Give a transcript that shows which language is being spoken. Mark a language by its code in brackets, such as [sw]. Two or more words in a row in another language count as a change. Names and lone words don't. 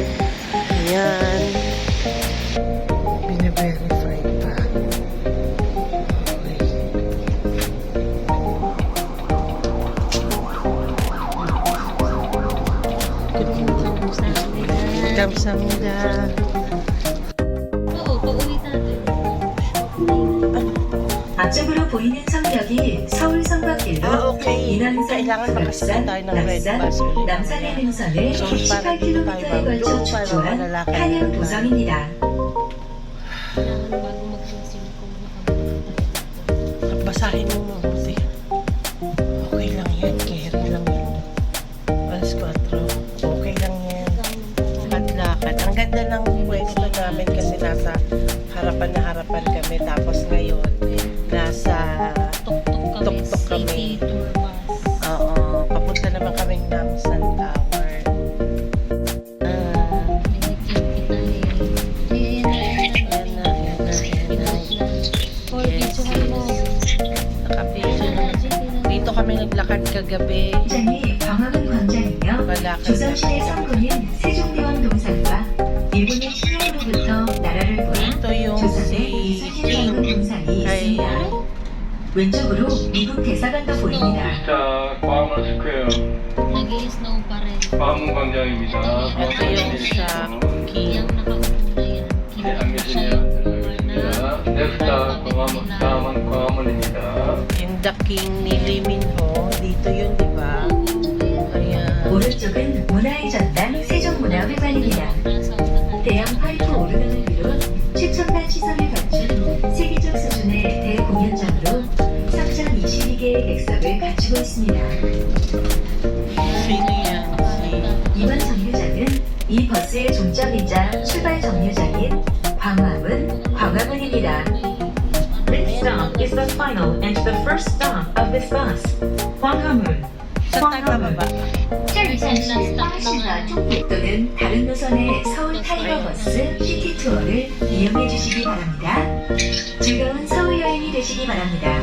[tl] Ayan. Bine-verify pa. Okay. Kamsahamnida. Oo, pauwi natin. [ko] 앞쪽으로 보이는 성격이 서울 성곽길로 [tl] Okay. [ko] 인왕산, [tl] Kailangan makasakay tayo ng [en] red bus [tl] ulit. [ko] 남산의 능선을 [tl] So, parang dito tayo [ko] 18km에 걸쳐 [tl] mag-loop para [ko] 축조한 [tl] malalakad [ko] 한양 [tl] naman. [ko] 도성입니다. [tl] Kailangan bago mag-closing kung nakabalik. Basahin mo mabuti. Okay lang yan. Carry lang yan. Alas 4. Okay lang yan. Lakad-lakad. Ang ganda ng pwesto namin kasi nasa harapan na harapan kami. Tapos ngayon, nasa Tuk-tuk kami. Tuk-tuk kami. [en] City tour bus. [tl] oo, papunta naman kaming Namsan Tower. Binigyan kita eh. Yan na. Or videohan mo. Nakapidyo naman. Dito kami naglakad kagabi. [ko] 현장이 광화문 광장이며 [tl] Malakad [ko] 조선시대 [tl] na. [ko] 성군인 세종대왕 동상과 일본의 침략으로부터 나라를 구한 [tl] Ito yung [ko] 조선의 [tl] si [ko] 이순신 [tl] King. [ko] 장군 동상이 [tl] Kay, [ko] 있습니다. 왼쪽으로 미국 대사관도 보입니다. 자, 광화문 스퀘어, [tl] Nag-i-snow pa rin. [ko] 광화문 광장입니다. [tl] ito yung sa King. Yung nakaupo na yan. [ko] 네, 안 계시네요. 알겠습니다. 넥스트 광화문입니다. [tl] Yung The King ni Lee Min-ho. Dito yun, di ba? Ayan. [ko] 오른쪽은 문화의 전당 세종문화회관입니다. 대형 파이프 오르간을 비롯 최첨단 시설을 갖춘 세계적 수준의 대공연장으로 3,022개의 객석을 갖추고 있습니다. [tl] Sino yan? [ko] 이번 정류장은 이 버스의 종점이자 출발 정류장인 광화문입니다. [en] This stop is the final and the first stop of this bus. [ko] 광화문. [tl] Saan tayo bababa? [zh] 这一站是巴士的终点 [ko] 또는 다른 노선의 서울 타이거 버스 시티 투어를 이용해 주시기 바랍니다. 즐거운 서울 여행이 되시기 바랍니다.